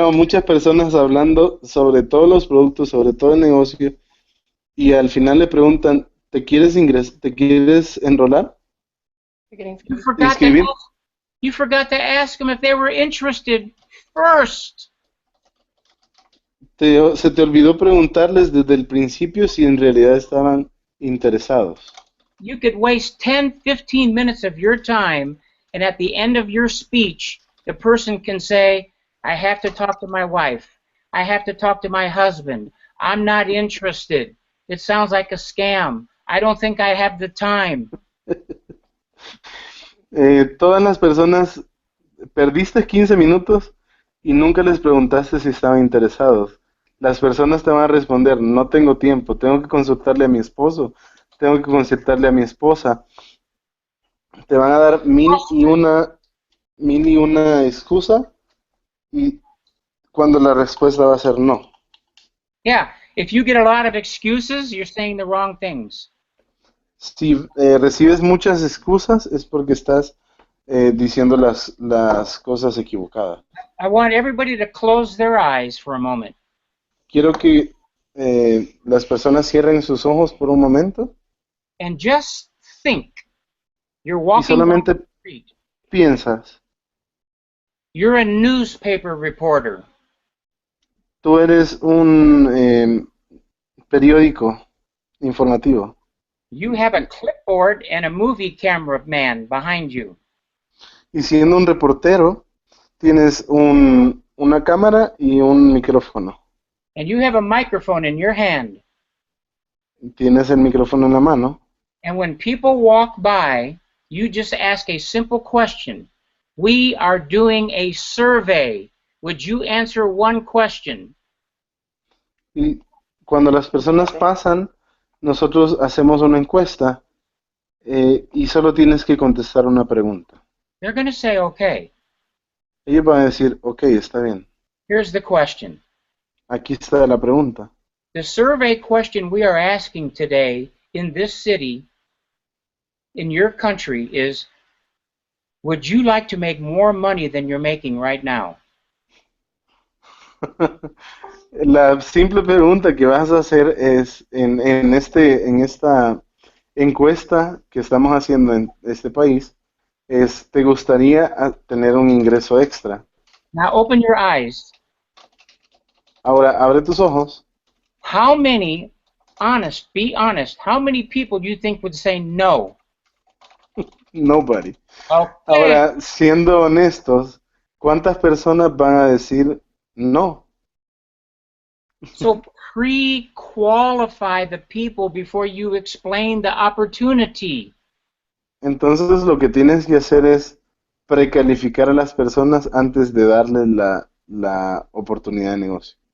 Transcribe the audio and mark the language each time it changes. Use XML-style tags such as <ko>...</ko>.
<es>veo muchas personas hablando sobre todos los productos, sobre todo el negocio, y al final le preguntan, ¿te quieres enrolar? Inscribir.</es> <en>you forgot to ask them if they were interested first.</en> <es>Se te olvidó preguntarles desde el principio si en realidad estaban interesados.</es> <en>You could waste 10, 15 minutes of your time, and at the end of your speech, the person can say, I have to talk to my wife. I have to talk to my husband. I'm not interested. It sounds like a scam. I don't think I have the time.</en> <es>Todas las personas, perdiste 15 minutos y nunca les preguntaste si estaban interesados. Las personas te van a responder, no tengo tiempo, tengo que consultarle a mi esposo, tengo que consultarle a mi esposa. Te van a dar mil y una excusa, y cuando la respuesta va a ser no.</es> <en>Yeah, if you get a lot of excuses, you're saying the wrong things.</en> <es>Si recibes muchas excusas es porque estás diciendo las cosas equivocadas.</es> <en>I want everybody to close their eyes for a moment.</en> <es>Quiero que las personas cierren sus ojos por un momento</es> <en>And just think. You're</en> <es>y</es> <en>walking down</en> <es>solamente</es> <en>the street.</en> <es>piensas,</es> <en>You're a newspaper reporter.</en> <es>tú eres un periódico informativo</es> <en>You have a clipboard and a movie camera man behind you.</en> <es>y siendo un reportero tienes una cámara y un micrófono.</es> <en>And you have a microphone in your hand.</en> <es>Tienes el micrófono en la mano.</es> <en>And when people walk by, you just ask a simple question. We are doing a survey. Would you answer one question?</en> <es>Y cuando las personas pasan, nosotros hacemos una encuesta y solo tienes que contestar una pregunta.</es> <en>They're going to say, okay,</en> <es>Ellos van a decir, ok, está bien.</es> <en>here's the question.</en> <es>Aquí está la pregunta.</es> <en>The survey question we are asking today in this city, in your country, is, would you like to make more money than you're making right now?</en> <es>La simple pregunta que vas a hacer es, en esta encuesta que estamos haciendo en este país, es, ¿te gustaría tener un ingreso extra?</es> <en>Now open your eyes.</en> <es>Ahora, abre tus ojos.</es> <en>How many, honest, be honest, how many people do you think would say no? Nobody. Okay.</en> <es>Ahora, siendo honestos, ¿cuántas personas van a decir no?</es> <en>So pre-qualify the people before you explain the opportunity.</en> <es>Entonces lo que tienes que hacer es precalificar a las personas antes de darles la oportunidad de negocio.</es>